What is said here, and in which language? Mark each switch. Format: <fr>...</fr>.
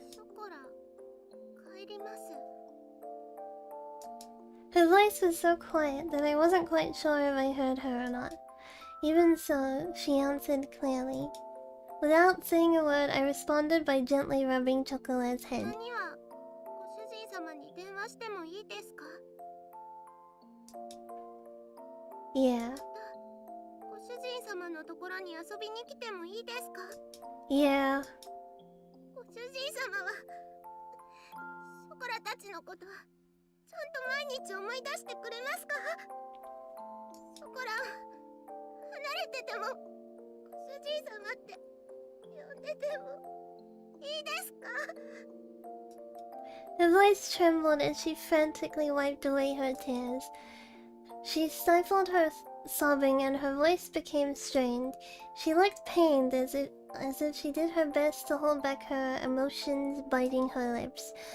<ja>ショコラ、帰ります。</ja> <en>Her voice was so quiet that I wasn't quite sure if I heard her or not. Even so, she answered clearly. Without saying a word, I responded by gently rubbing Chocolat's head.</en> <ja>何は、ご主人様に電話してもいいですか？</ja> <en>Yeah.</en> <ja>ご主人様のところに遊びに来てもいいですか？</ja> <en>Yeah.</en> <ja>ご主人様はショコラたちのことちゃんと毎日思い出してくれますか？ショコラ離れててもご主人様って呼んでてもいいですか？</ja> <en>Her voice trembled as she frantically wiped away her tears. She stifled her sobbing and her voice became strained. She looked pained as if she did her best to hold back her emotions biting her lips.</en>